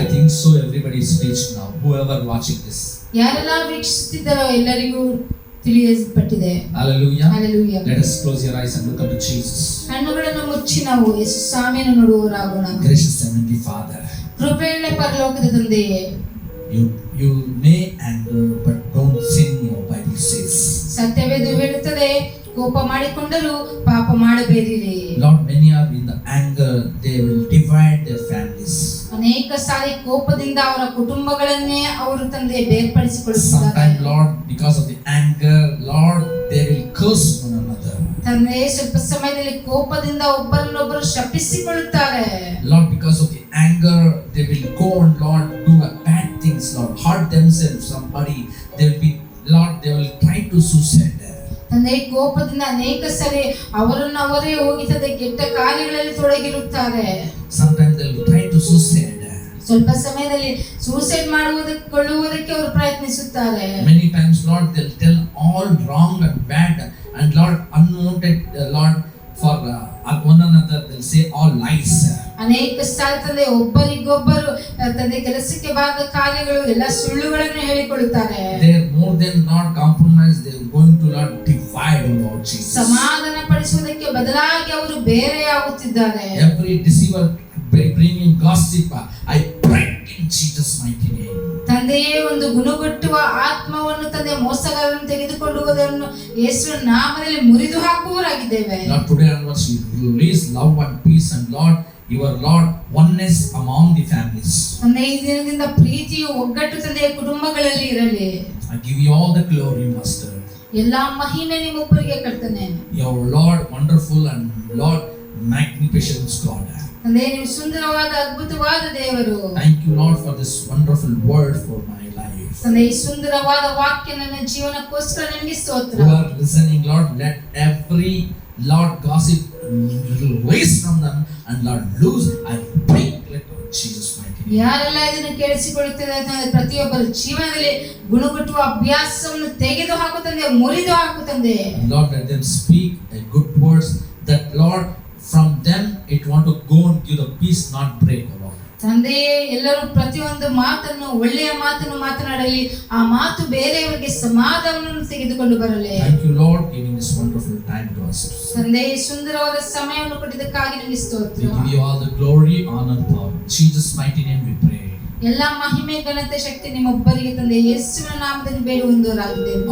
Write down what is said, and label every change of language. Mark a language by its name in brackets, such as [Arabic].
[English] I think so everybody is reached now, whoever watching this. [Kannada] ಯಾರೆಲ್ಲ ವೀಕ್ಷಿಸುತ್ತಿದ್ದಾರೋ ಎಲ್ಲರಿಗೂ ತಿಳಿಯಲ್ಪಟ್ಟಿದೆ. [English] Hallelujah. Hallelujah. Let us close your eyes and look unto Jesus. [Kannada] ಕಣ್ಣುಗಳನ್ನು ಮುಚ್ಚಿ ನಾವು ಯೇಸು ಸ್ವಾಮಿಯನ್ನು ನೋಡುವವರಾಗೋಣ. [English] Gracious Heavenly Father, [Kannada] ಕೃಪೆಯುಳ್ಳ ಪರಲೋಕದ ತಂದೆಯೇ, [English] you may anger but don't sin, your Bible says. [Kannada] ಸತ್ಯವೇದ ಹೇಳುತ್ತದೆ, ಕೋಪ ಮಾಡಿಕೊಂಡರೂ ಪಾಪ ಮಾಡಬೇಡಿರಿ. [English] Lord, many are in the anger, they will divide their families. [Kannada] ಅನೇಕ ಸಾರಿ ಕೋಪದಿಂದ ಅವರ ಕುಟುಂಬಗಳನ್ನೇ ಅವರು ತಂದೆ ಬೇರ್ಪಡಿಸಿಕೊಳ್ಳುತ್ತಾರೆ. [English] Sometimes, Lord, because of the anger, Lord, they will curse one another. [Kannada] ತಂದೆ ಸ್ವಲ್ಪ ಸಮಯದಲ್ಲಿ ಕೋಪದಿಂದ ಒಬ್ಬರನ್ನೊಬ್ಬರು ಶಪಿಸಿಕೊಳ್ಳುತ್ತಾರೆ. [English] Lord, because of the anger, they will go and Lord do bad things, Lord, hurt themselves. Somebody, they will try to suicide. [Kannada] ತಂದೆ ಕೋಪದಿಂದ ಅನೇಕ ಸರಿ ಅವರೇ ಹೋಗಿತದೆ ಕೆಟ್ಟ ಕಾರ್ಯಗಳಲ್ಲಿ ತೊಡಗಿರುತ್ತಾರೆ. [English] Sometimes they will try to suicide. [Kannada] ಸ್ವಲ್ಪ ಸಮಯದಲ್ಲಿ ಸೂಸೈಡ್ ಮಾಡುವುದಕ್ಕೆ ಅವರು ಪ್ರಯತ್ನಿಸುತ್ತಾರೆ. [English] Many times, Lord, they'll tell all wrong and bad and Lord unwanted, Lord, for one another, they'll say all lies. [Kannada] ಅನೇಕ ಸಾರಿ ತಂದೆ ಒಬ್ಬರಿಗೊಬ್ಬರು ತಂದೆ ಕೆಲಸಕ್ಕೆ ಬಾರದ ಕಾರ್ಯಗಳು ಎಲ್ಲ ಸುಳ್ಳುಗಳನ್ನು ಹೇಳಿಕೊಳ್ಳುತ್ತಾರೆ. [English] They are more than not compromise, they are going to Lord divide, Lord Jesus. [Kannada] ಸಮಾಧಾನ ಪಡಿಸುವುದಕ್ಕೆ ಬದಲಾಗಿ ಅವರು ಬೇರೆಯಾಗುತ್ತಿದ್ದಾರೆ. [English] Every deceiver bringing gossip, I break in Jesus' mighty name. [Kannada] ತಂದೆಯೇ ಒಂದು ಗುಣಗುಟ್ಟುವ ಆತ್ಮವನ್ನು ತಂದೆ ಮೋಸಗಾರರನ್ನು ತೆಗೆದುಕೊಂಡು ಹೋದವರನ್ನು ಯೇಸುವಿನ ನಾಮದಲ್ಲಿ ಮುರಿದು ಹಾಕುವವರಾಗಿದ್ದೇವೆ. [English] Lord, today onwards we release love and peace and Lord, your Lord, oneness among the families. [Kannada] ತಂದೆ ಈ ದಿನದಿಂದ ಪ್ರೀತಿಯು ಒಗ್ಗಟ್ಟು ತಂದೆಯ ಕುಟುಂಬಗಳಲ್ಲಿ ಇರಲಿ. [English] I give you all the glory, Master. [Kannada] ಎಲ್ಲಾ ಮಹಿಮೆ ನಿಮ್ಮೊಬ್ಬರಿಗೆ ಕರ್ತನೆ. [English] Your Lord, wonderful and Lord, magnificent God. [Kannada] ತಂದೆ ನೀವು ಸುಂದರವಾದ ಅದ್ಭುತವಾದ ದೇವರು. [English] Thank you, Lord, for this wonderful word for my life. [Kannada] ತಂದೆ ಈ ಸುಂದರವಾದ ವಾಕ್ಯ ನನ್ನ ಜೀವನಕ್ಕೋಸ್ಕರ ನಿಮಗೆ ಸ್ತೋತ್ರ. [English] Who are listening, Lord, let every Lord gossip release from them and Lord lose. I break it in Jesus' mighty name. [Kannada] ಯಾರೆಲ್ಲ ಇದನ್ನು ಕೇಳಿಸಿಕೊಳ್ಳುತ್ತದೆ ಅಂತಂದ್ರೆ ಪ್ರತಿಯೊಬ್ಬರ ಜೀವನದಲ್ಲಿ ಗುಣಗುಟ್ಟುವ ಅಭ್ಯಾಸವನ್ನು ತೆಗೆದು ಹಾಕು ತಂದೆ, ಮುರಿದು ಹಾಕು ತಂದೆ. [English] Lord, let them speak a good words that Lord from them it want to go and give the peace, not break, Lord. [Kannada] ತಂದೆಯೇ ಎಲ್ಲರೂ ಪ್ರತಿಯೊಂದು ಮಾತನ್ನು ಒಳ್ಳೆಯ ಮಾತನ್ನು ಮಾತನಾಡಲಿ, ಆ ಮಾತು ಬೇರೆಯವರಿಗೆ ಸಮಾಧಾನವನ್ನು ತೆಗೆದುಕೊಂಡು ಬರಲಿ. [English] Thank you, Lord, giving this wonderful time to us. [Kannada] ತಂದೆಯೇ ಸುಂದರವಾದ ಸಮಯವನ್ನು ಕೊಟ್ಟಿದ್ದಕ್ಕಾಗಿ ನಿಮಗೆ ಸ್ತೋತ್ರ. [English] We give you all the glory, honor, power. In Jesus' mighty name we pray. [Kannada] ಎಲ್ಲ ಮಹಿಮೆ ಘನತೆ ಶಕ್ತಿ ನಿಮ್ಮೊಬ್ಬರಿಗೆ ತಂದೆ ಯೇಸುವಿನ ನಾಮದಲ್ಲಿ ಬೇಡುವಂತವರಾಗಿದ್ದೇವೆ.